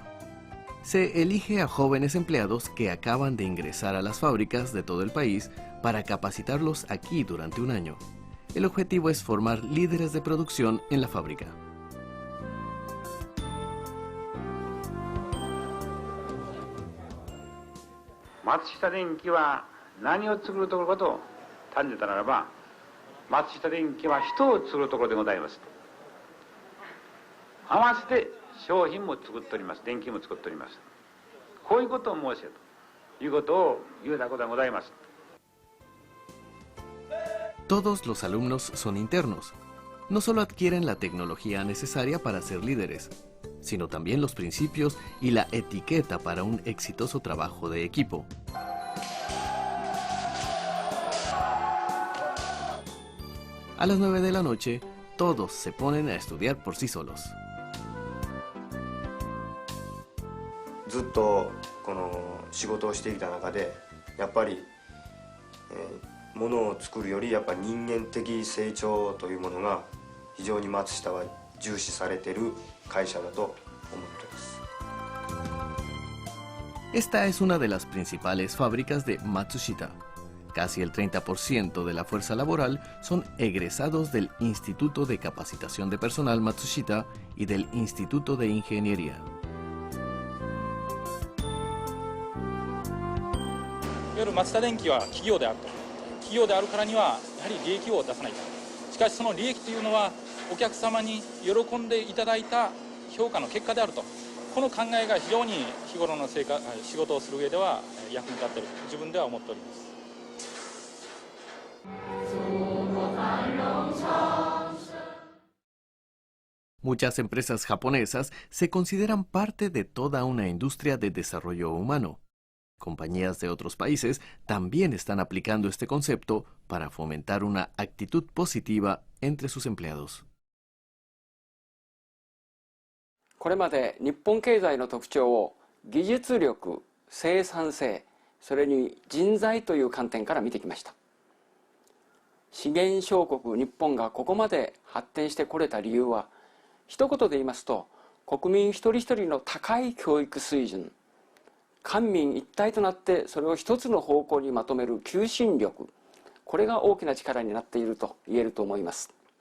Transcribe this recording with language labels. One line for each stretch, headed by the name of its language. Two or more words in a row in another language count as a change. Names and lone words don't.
Spanish: Se elige a jóvenes empleados que acaban de ingresar a las fábricas de todo el país para capacitarlos aquí durante un año. El objetivo es formar líderes de producción en la fábrica.
Japanese: Matsushita Denkiは何を作るところかと尋ねたならば、Matsushita Denkiは人を作るところでございます。合わせて商品も作っております。電気も作っております。こういうことを申せということを言うたことでございます。
Spanish: Todos los alumnos son internos. No solo adquieren la tecnología necesaria para ser líderes, sino también los principios y la etiqueta para un exitoso trabajo de equipo. A las 9 de la noche, todos se ponen a estudiar por sí solos.
Japanese: ずっとこの仕事をしてきた中で、やっぱりものを作るよりやっぱり人間的成長というものが非常に松下は重視されている会社だと思っています。
Spanish: Esta es una de las principales fábricas de Matsushita. Casi el 30% de la fuerza laboral son egresados del Instituto de Capacitación de Personal Matsushita y del Instituto de Ingeniería.
Japanese: いわゆる松下電器は企業であると。企業であるからにはやはり利益を出さないと。しかしその利益というのはお客様に喜んでいただいた評価の結果であると。この考えが非常に日頃の仕事をする上では役に立っていると自分では思っております。
Spanish: Muchas empresas japonesas se consideran parte de toda una industria de desarrollo humano. Compañías de otros países también están aplicando este concepto para fomentar una actitud positiva entre sus empleados.
Japanese: これまで日本経済の特徴を技術力、生産性、それに人材という観点から見てきました。資源小国日本がここまで発展してこれた理由は、一言で言いますと、国民一人一人の高い教育水準、官民一体となってそれを一つの方向にまとめる求心力、これが大きな力になっていると言えると思います。